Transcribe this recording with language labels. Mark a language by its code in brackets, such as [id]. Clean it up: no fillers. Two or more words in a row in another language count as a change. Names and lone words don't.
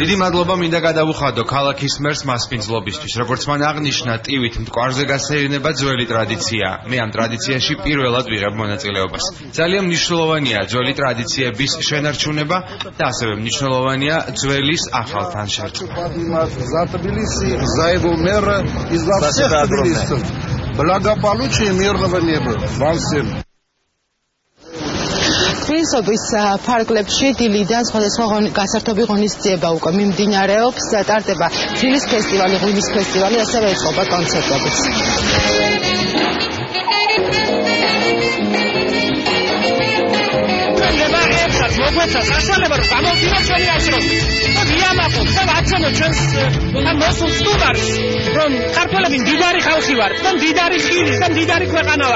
[ka] დიდი მადლობა მინდა გადავუხადო ქალაქის მერს მასპინძლობისთვის. როგორც მან აღნიშნა, ტივით მტკვარზე გასეირნება ძველი ტრადიცია. მე ამ ტრადიციაში პირველად ვიღებ მონაწილეობას. ძალიან მნიშვნელოვანია ძველი ტრადიციების შენარჩუნება და ასევე მნიშვნელოვანია ძველის ახალთან შერწყმა. [ru] За Тбилиси, за его мэра и за всех тбилисцев. Благополучия и мирного неба вам всем. [ka] თბილისობის ფარგლებში დილიდან სხვადასხვა გასართობი ღონისძიება უკვე მიმდინარეობს. ტარდება თბილის ფესტივალი, ღვინის ფესტივალი, ასევე ეწყობა კონცერტებიც. მოგვეცა საშუალება რომ გამოვდინოთ ჩვენი აზრები და ვიამაყოთ და ვაცნოთ ჩვენს ამ მოსულ სტუმარს, რომ ქართველები მდიდარი ხალხი ვართ და მდიდარი ხილის და მდიდარი ქვეყანა ვართ.